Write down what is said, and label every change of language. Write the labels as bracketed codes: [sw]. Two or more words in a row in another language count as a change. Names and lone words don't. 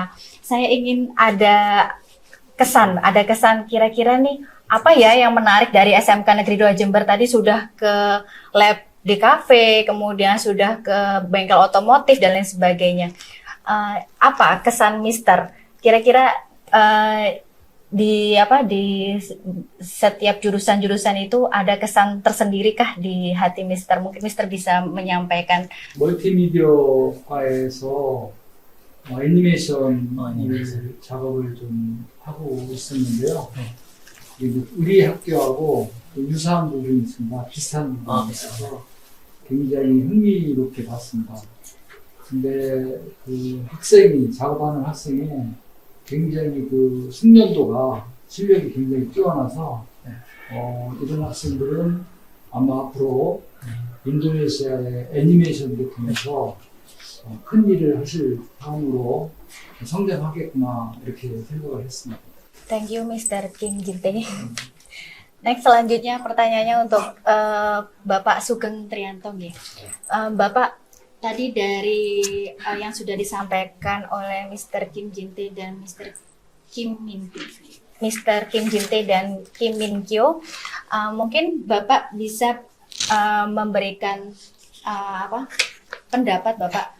[id] Nah, saya ingin ada kesan kira-kira nih apa ya yang menarik dari SMK Negeri 2 Jember tadi sudah ke lab di kafe, kemudian sudah ke bengkel otomotif dan lain sebagainya. Apa kesan Mister? Kira-kira di setiap jurusan-jurusan itu ada kesan tersendiri kah di hati Mister? Mungkin Mister bisa menyampaikan. [ko] 멀티미디어과에서 애니메이션 작업을 좀 하고 있었는데요. 우리 학교하고 유사한 부분이 있습니다. 비슷한 부분이 있어서 굉장히 흥미롭게 봤습니다. 근데 그 작업하는 학생이 굉장히 그 숙련도가 실력이 굉장히 뛰어나서 이런 학생들은 아마 앞으로 인도네시아의 애니메이션을 통해서 큰 일을 하실 다음으로 성장하겠구나 이렇게 생각을 했습니다. [en] Thank you, Mr. Kim Jinte. Next, [id] selanjutnya pertanyaannya untuk Bapak Sugeng Trianto. Bapak, tadi dari yang sudah disampaikan oleh Mr. Kim Jinte dan Mr. Kim Jinte dan Kim Min Kyo, mungkin Bapak bisa memberikan pendapat Bapak.